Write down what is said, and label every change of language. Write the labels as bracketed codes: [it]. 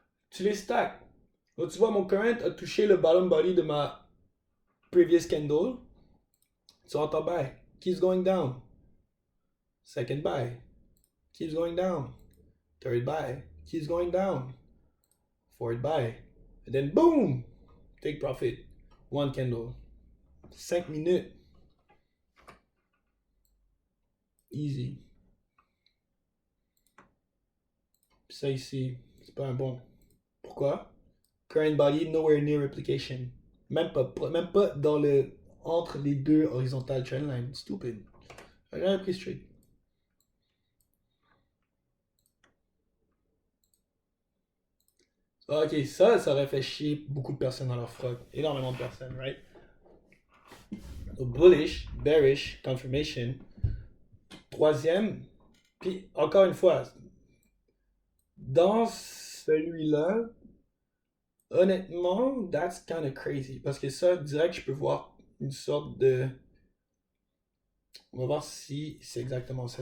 [fr] Tu les stacks. Donc tu vois, mon current a touché le bottom body de ma previous candle. [en] So on buy. Keeps going down. Second buy. Keeps going down. Third buy. Keeps going down. Fourth buy. And then boom! Take profit. One candle. 5 minutes. Easy. [fr] Ça ici, c'est pas un bon. Pourquoi? [en] Current body, nowhere near replication. [fr] Même pas dans le entre les deux horizontales trendline. Stupid. J'ai jamais pris straight. Ok, ça aurait fait chier beaucoup de personnes dans leur froc. Énormément de personnes, right? [en] So bullish, bearish, confirmation. [fr] Troisième, puis encore une fois, dans celui-là, honnêtement, [en] that's kind of crazy. [fr] Parce que ça, direct, je peux voir une sorte de. On va voir si c'est exactement ça.